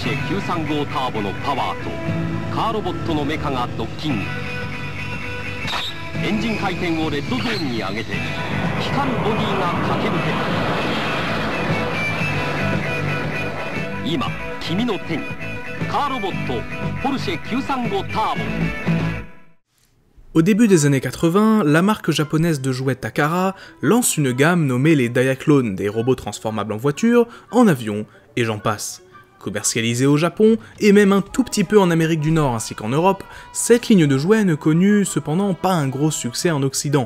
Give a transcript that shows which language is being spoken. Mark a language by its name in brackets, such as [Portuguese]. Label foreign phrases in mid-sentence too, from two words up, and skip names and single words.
[Japanese] 93 号ターボのパワーとカーロボットのメカがドッキング。エンジン回転をレッドゾーンに上げて光るボディが駆け抜ける。今君の手にカーロボットポルシェ935ターボ。 [French] Au début des années 80, la marque japonaise de jouets Takara lance une gamme nommée les Diaclone, des robots transformables en voiture, en avion, et j'en passe. Commercialisée au Japon, et même un tout petit peu en Amérique du Nord ainsi qu'en Europe, cette ligne de jouets ne connut cependant pas un gros succès en Occident.